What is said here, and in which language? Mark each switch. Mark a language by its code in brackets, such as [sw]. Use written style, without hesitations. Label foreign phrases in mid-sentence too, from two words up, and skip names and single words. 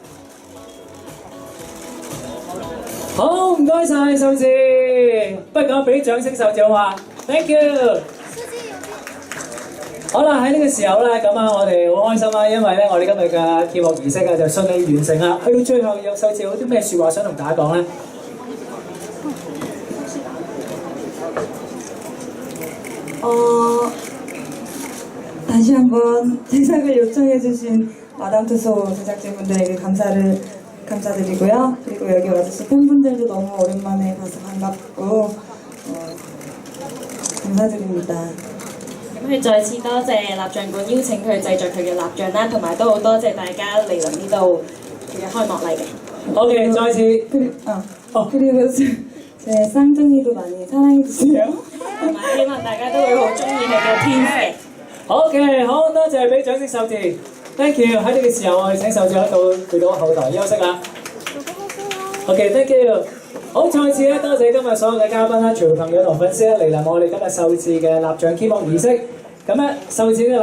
[yue] 好，唔該晒秀智，不如咁俾啲掌聲秀智好嘛 ？ [en] Thank you。 [yue] 好啦，喺呢個時候咧，咁啊，我哋好開心啦，因為咧，我哋今日嘅揭幕儀式啊，就順利完成啦。去到最後，有秀智有啲咩説話想同大家講咧？ [ko] 다시 한번 제작을 요청해주신 마담투소 제작진분들에게 감사드리고요. 그리고 여기 와주신 팬분들도 너무 오랜만에 봐서 반갑고 감사드립니다. [yue] 咁佢再次多謝蠟像館邀請佢製作佢嘅蠟像啦，同埋都好多謝大家嚟臨呢度佢嘅開幕禮嘅。 OK， 再次。 [ko] 그리고 제 쌍둥이도 많이 사랑해주세요. [yue] 同埋希望大家都會好中意佢嘅天使。 OK， 好多謝俾掌聲秀智 ， [en] Thank you。 [yue] 喺呢個時候，我哋請秀智喺度去到後台休息啦。 [en] OK，Thank you。 [yue] 好，再次咧多謝今日所有嘅嘉賓啦、傳媒朋友同粉絲咧嚟臨我哋今日秀智嘅蠟像揭幕儀式。咁咧，秀智呢個